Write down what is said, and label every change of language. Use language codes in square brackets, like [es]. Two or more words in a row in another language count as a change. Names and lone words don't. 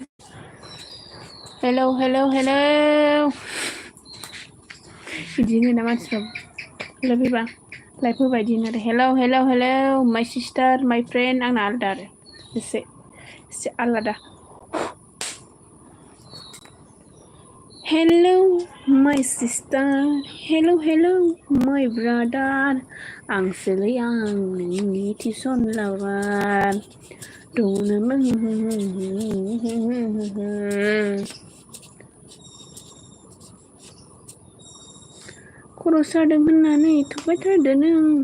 [en] Hello, hello, hello. [brx] बिदिनो ना मानसिफ्रा लाइफैबा लाइफ होबाय बिदिनो आरो [en] hello, hello, hello, my sister, my friend [brx] आंना आलदा आरो एसे आलादा. [en] Hello, my sister. Hello, hello, my brother. [brx] आंसोलै आं नोंनि टिउसन लाबार. खर' सादों होननानै थुबाय थादो नों.